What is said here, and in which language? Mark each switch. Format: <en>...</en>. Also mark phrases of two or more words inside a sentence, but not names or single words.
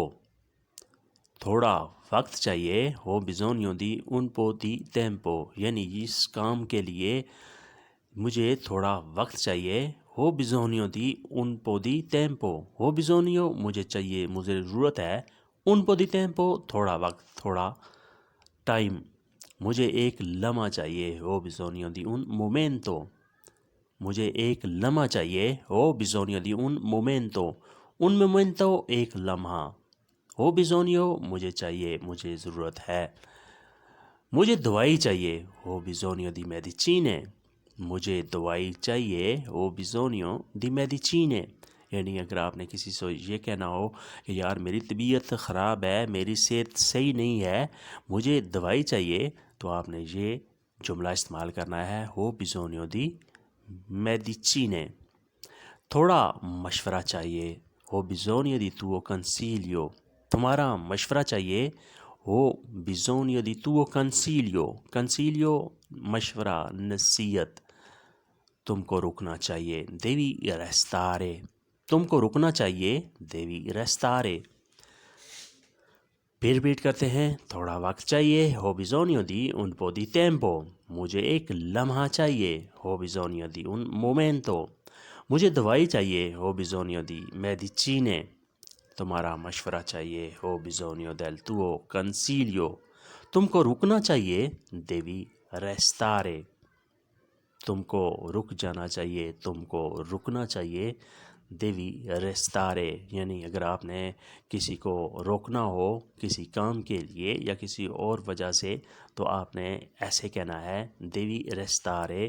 <ur>تھوڑا وقت چاہیے،</ur> <it>ho bisogno di un po' di tempo۔</it> <ur>یعنی اس کام کے لیے مجھے تھوڑا وقت چاہیے،</ur> <it>ho bisogno di un po' di tempo۔ ho bisogno</it> <ur>مجھے چاہیے، مجھے ضرورت ہے،</ur> <it>un po' di tempo</it> <ur>تھوڑا وقت، تھوڑا ٹائم۔ مجھے ایک لمحہ چاہیے،</ur> <it>ho bisogno di un momento۔</it> <ur>مجھے ایک لمحہ چاہیے،</ur> <it>ho bisogno di un momento۔ un momento</it> <ur>ایک لمحہ،</ur> <it>ho bisogno</it> <ur>مجھے چاہیے، مجھے ضرورت ہے۔ مجھے دوائی چاہیے،</ur> <it>ho bisogno di medicine۔</it> <ur>مجھے دوائی چاہیے،</ur> <it>ho bisogno di medicine۔</it> <ur>یعنی اگر آپ نے کسی سے یہ کہنا ہو کہ یار میری طبیعت خراب ہے، میری صحت صحیح نہیں ہے، مجھے دوائی چاہیے، تو آپ نے یہ جملہ استعمال کرنا ہے</ur> <it>ho bisogno di medicine۔</it> <ur>تھوڑا مشورہ چاہیے،</ur> <it>ho bisogno di tuo consiglio۔</it> <ur>تمہارا مشورہ چاہیے،</ur> <it>ho bisogno di tuo consiglio۔</it> <ur>consiglio مشورہ، نصیحت۔ تم کو رکنا چاہیے،</ur> <it>devi restare۔</it> <ur>تم کو رکنا چاہیے،</ur> <it>devi restare۔</it> <ur>پھر ریپیٹ کرتے ہیں. تھوڑا وقت چاہیے.</ur> <it>Ho bisogno di un po' di tempo.</it> <ur>مجھے ایک لمحہ چاہیے.</ur> <it>Ho bisogno di un momento.</it> <ur>مجھے دوائی چاہیے.</ur> <it>Ho bisogno di medicine.</it> <ur>تمہارا مشورہ چاہیے.</ur> <it>Ho bisogno del tuo consiglio.</it> <ur>تم کو رکنا چاہیے.</ur> <it>Devi restare.</it> <ur>تم کو رک جانا چاہیے. تم کو رکنا چاہیے.</ur> <it>devi restare.</it> <ur>یعنی اگر آپ نے کسی کو روکنا ہو کسی کام کے لیے یا کسی اور وجہ سے تو آپ نے ایسے کہنا ہے</ur> <it>devi restare.</it>